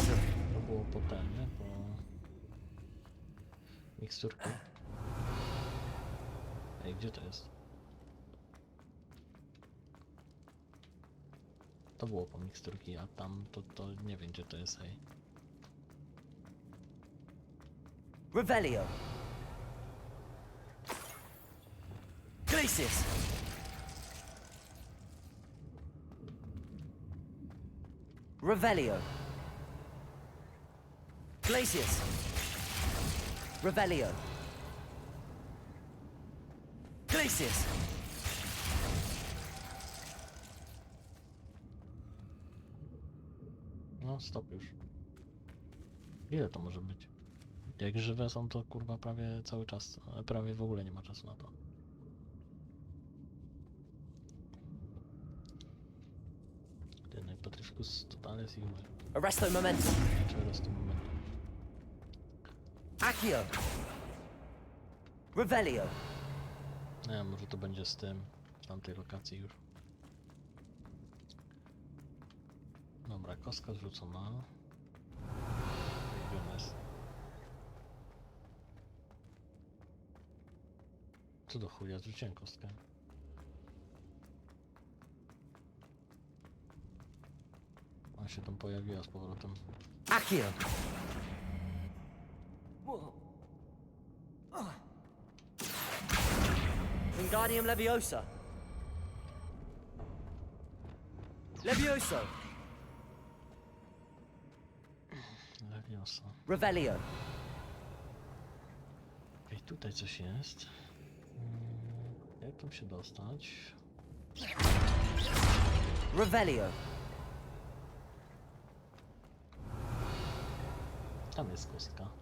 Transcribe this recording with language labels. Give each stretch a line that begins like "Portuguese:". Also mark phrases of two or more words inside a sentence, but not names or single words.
Polish: To było potem, nie? Po... Miksturki. Ej, gdzie to jest? To było po miksturki, a tam to nie wiem gdzie to jest, ej. Revelio. Glacius. Revelio. Glacius. Revelio. Glacius. No, stop już. Ile to może być? Jak żywe są, to kurwa prawie cały czas, ale prawie w ogóle nie ma czasu na to. Ten Patrificus totales i umer. Arresto momentum. Czego z tym momentem? Accio. Revelio. Nie, może to będzie z tym, w tamtej lokacji już. Dobra, kostka zrzucona. Gdzie ona jest? Co do chuja, zrzuciłem kostkę. Ona się tam pojawiła z powrotem. Accio. Wingardium Leviosa. Levioso. Leviosa. Revelio. Ej, tutaj coś jest. Jak tam się dostać? Revelio. Tam jest kostka.